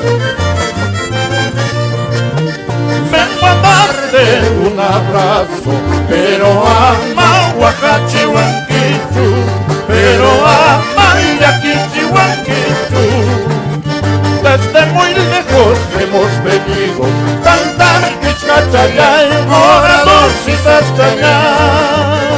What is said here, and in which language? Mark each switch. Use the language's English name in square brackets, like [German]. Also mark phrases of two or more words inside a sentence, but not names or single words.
[Spanish] Vengo a darte un abrazo, pero [Quechua] ama Huacachihuanquichu, [Spanish] pero [Quechua] ama Yaquichihuanquichu. [Spanish] Desde muy lejos hemos venido, cantar Kichkachaya y morados sin sacañar.